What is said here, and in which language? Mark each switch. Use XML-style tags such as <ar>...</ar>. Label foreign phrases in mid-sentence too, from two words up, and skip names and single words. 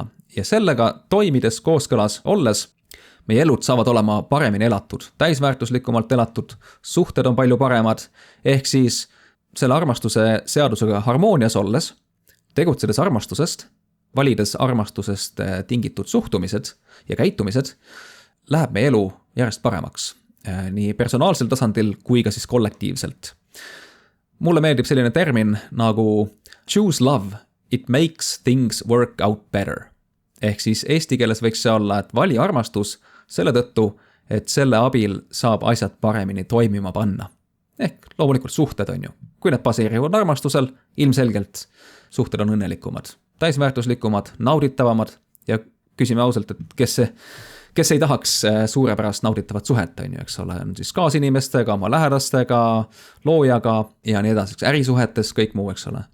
<et>Ja sellega toimides kooskõlas olles, meie elud saavad olema paremini elatud, täisväärtuslikumalt elatud, suhted on palju paremad, ehk siis selle armastuse seadusega harmoonias olles, tegutsedes armastusest, valides armastusest tingitud suhtumised ja käitumised, läheb meie elu järjest paremaks. Nii personaalsel tasandil kui ka siis kollektiivselt. Mulle meeldib selline termin nagu</et> <en>choose love, it makes things work out better.</en> <et>Ehk siis eesti keeles võiks see olla, et vali armastus selle tõttu, et selle abil saab asjad paremini toimima panna. Ehk loomulikult suhted on ju. Kui need baseerivad armastusel, ilmselgelt suhted on õnnelikumad. Täisväärtuslikumad, nauditavamad ja küsime ausalt, et kes ei tahaks suurepärast nauditavat suhet on ju, eks ole, on siis kaasinimestega, oma lähedastega, loojaga ja nii edasi, ärisuhetes, kõik muu, eks ole.</et>